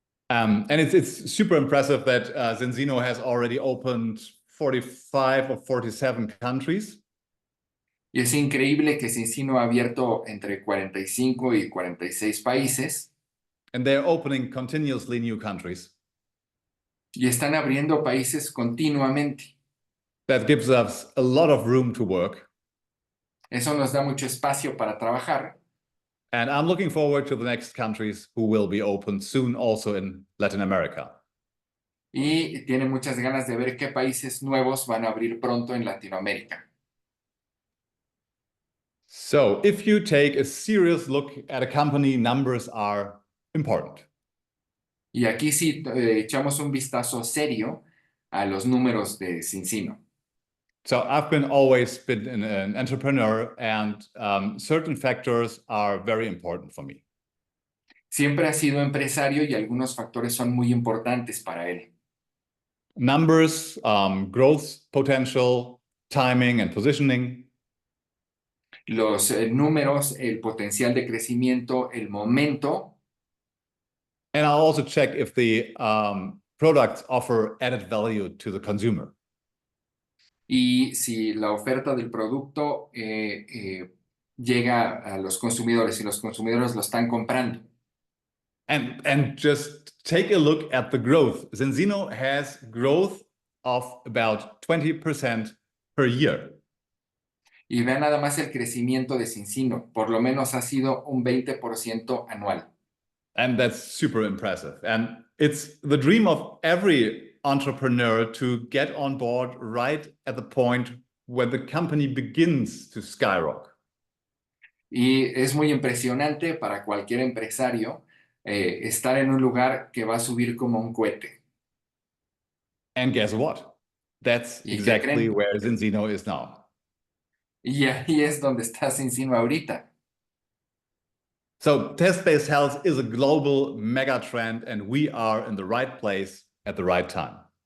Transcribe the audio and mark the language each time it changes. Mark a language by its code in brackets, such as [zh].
[en] And it's super impressive that Zinzino has already opened 45 or 47 countries. [es] Y es increíble que Zinzino ha abierto entre 45 y 46 países. [en] And they're opening continuously new countries. [es] Y están abriendo países continuamente. [en] That gives us a lot of room to work. [es] Eso nos da mucho espacio para trabajar. [en] And I'm looking forward to the next countries who will be opened soon also in Latin America. [es] Y tiene muchas ganas de ver qué países nuevos van a abrir pronto en Latinoamérica. [en] So if you take a serious look at a company, numbers are important. [es] Y aquí sí echamos un vistazo serio a los números de Zinzino. [en] So I've always been an entrepreneur, and certain factors are very important for me. [es] Siempre ha sido empresario y algunos factores son muy importantes para él. [en] Numbers, growth potential, timing and positioning. [es] Los números, el potencial de crecimiento, el momento. [en] And I'll also check if the products offer added value to the consumer. [es] Y si la oferta del producto llega a los consumidores, si los consumidores lo están comprando. [en] And just take a look at the growth. Zinzino has growth of about 20% per year. [es] Y vean nada más el crecimiento de Zinzino, por lo menos ha sido un 20% anual. [en] And that's super impressive. And it's the dream of every entrepreneur to get on board right at the point where the company begins to skyrocket. [es] Y es muy impresionante para cualquier empresario estar en un lugar que va a subir como un cohete. [en] And guess what? That's [es] ¿Y qué [en] exactly [es] creen? [en] where Zinzino is now. [es] Y ahí es donde está Zinzino ahorita. [en] So test-based health is a global mega trend, and we are in the right place at the right time.